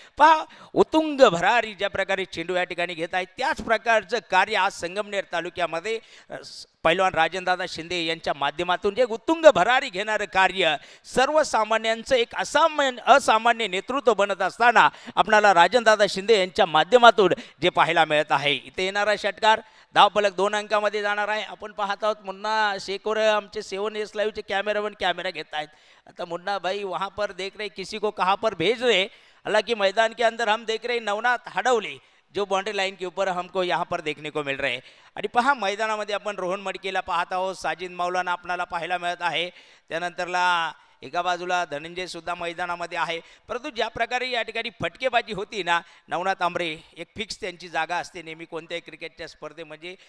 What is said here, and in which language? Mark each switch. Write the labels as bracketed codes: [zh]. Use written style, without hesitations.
[mr] पहा उत्तुंग भरारी ज्या प्रकारे चेंडू या ठिकाणी घेत आहे त्याच प्रकारचं कार्य आज संगमनेर तालुक्यामध्ये पैलवान राजनदादा शिंदे यांच्या माध्यमातून जे उत्तुंग भरारी घेणारं कार्य सर्वसामान्यांचं एक असामान्य नेतृत्व बनत असताना आपणाला राजनदादा शिंदे यांच्या माध्यमातून जे पाहायला मिळत आहे. इथे येणारा षटकार धावफलक 2 अंकामध्ये जाणार आहे. आपण पाहत आहोत मुन्ना शेखोर आमचे 7S लाईव्हचे कॅमेरामॅन कॅमेरा घेत आहेत. [hi] आता मुन्ना भाई वहाँ पर देख रहे किसी को कहाँ पर भेज रहे, हालांकि मैदान के अंदर हम देख रहे नवनाथ हडवले जो बाउंड्री लाइन के ऊपर हमको यहाँ पर देखने को मिल रहे हैं. [mr] आणि पहा मैदानामध्ये आपण रोहन मडकेला पाहत आहोत, साजिद मौलाना आपल्याला पाहायला मिळत आहे. त्यानंतरला एका बाजूला धनंजय सुद्धा मैदानामध्ये आहे. परंतु ज्या प्रकारे या ठिकाणी फटकेबाजी होती ना, नवनाथ आंबरे एक फिक्स त्यांची जागा असते नेहमी कोणत्याही क्रिकेटच्या स्पर्धेमध्ये.